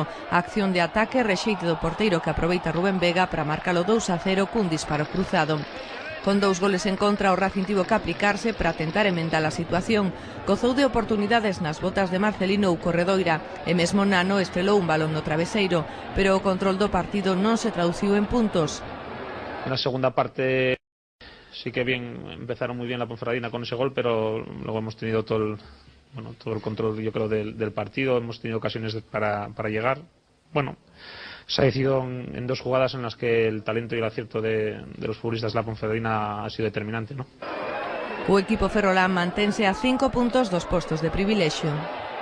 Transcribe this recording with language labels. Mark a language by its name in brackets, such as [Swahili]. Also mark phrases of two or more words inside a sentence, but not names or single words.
[Galician] A acción de ataque rexeite do porteiro que aproveita Rubén Vega para marcalo 2-0 cun disparo cruzado. Con 2 goles en contra, o Racing tivo que aplicarse para tentar emendar a situación. Gozou de oportunidades nas botas de Marcelino ou Corredoira e mesmo Nano estrelou un balón no traveseiro, pero o control do partido non se traduciu en puntos. [Spanish] En la segunda parte sí que empezaron muy bien la Ponferradina con ese gol, pero luego hemos tenido todo el control, yo creo, del partido. Hemos tenido ocasiones para llegar. Bueno, se ha decidido en 2 jugadas en las que el talento y el acierto de los futbolistas de la Ponferradina ha sido determinante, ¿no? [Galician] O equipo ferrolán mantense a 5 puntos dos postos de privilexio.